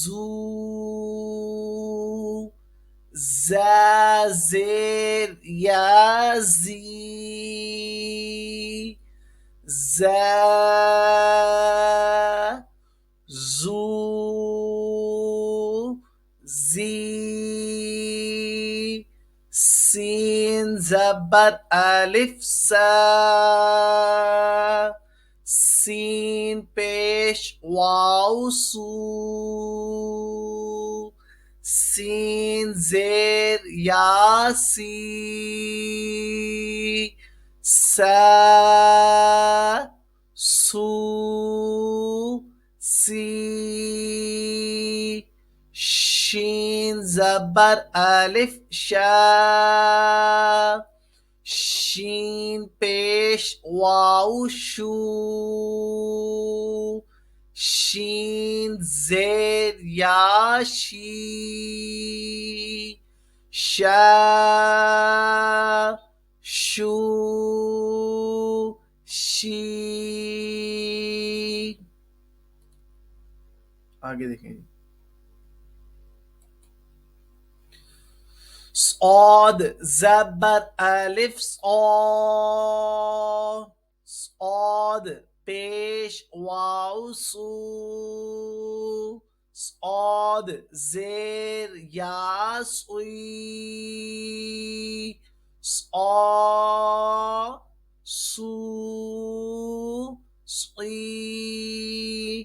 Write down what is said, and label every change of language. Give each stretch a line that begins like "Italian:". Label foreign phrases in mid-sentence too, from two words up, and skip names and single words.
Urdu: زو، زا زیر یا زی، زا زو زی. سین زبر الف سا، سین پیش واو سو، سین زیر یا سی، سا سو سی. شین زبر الف شا، شین پیش واو شو، شین زیر یا شی، شا شو شی. آگے دیکھیں. صاد زبر الف صا، صاد پیش واو سو، صاد زیر یا سوی، صا سو صی.